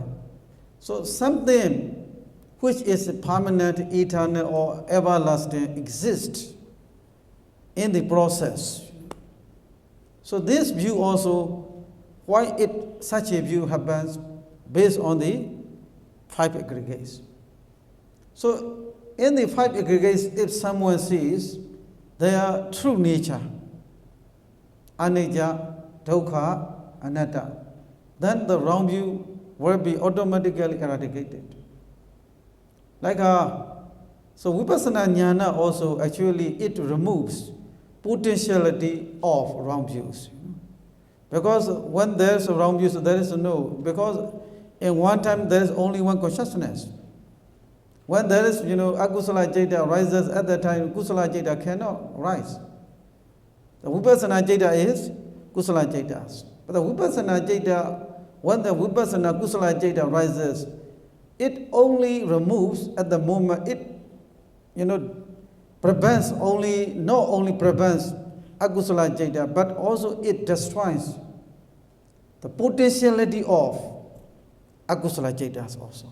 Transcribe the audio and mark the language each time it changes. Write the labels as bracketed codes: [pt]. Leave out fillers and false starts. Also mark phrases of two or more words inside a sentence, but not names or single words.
[en] So something which is permanent, eternal, or everlasting exists in the process. So this view also, why such a view happens based on the 5 aggregates. So in the 5 aggregates, if someone sees their true nature, [pi] anicca, dukkha, anatta, [en] then the wrong view will be automatically eradicated. So [pi] vipassana jnana [en] also actually it removes potentiality of wrong views. Because when there's a wrong view, there is because in one time there is only one consciousness. When there is, [pi] akusala citta [en] rises at that time, [pi] kusala citta [en] cannot rise. The [pi] vipassana citta [en] is [pi] kusala cittas. [en] But the [pi] vipassana citta, [en] when the [pi] vipassana kusala citta [en] rises, it only removes at the moment, it, prevents not only prevents [pi] akusala citta, [en] but also it destroys the potentiality of [pi] akusala cittas [en] also.